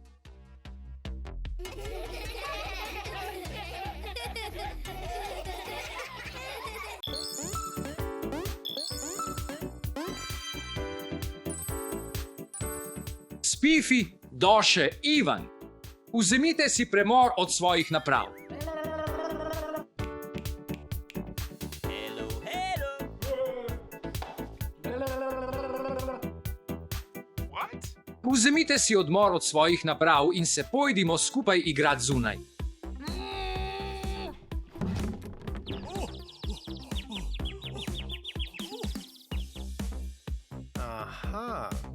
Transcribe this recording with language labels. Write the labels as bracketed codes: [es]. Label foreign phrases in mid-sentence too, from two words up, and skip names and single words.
[sl] Spifi, Doše, Ivan, vzemite si premor od svojih naprav. [en] Hello, hello! What? [sl] Vzemite si odmor od svojih naprav in se pojdimo skupaj igrati zunaj. Aha.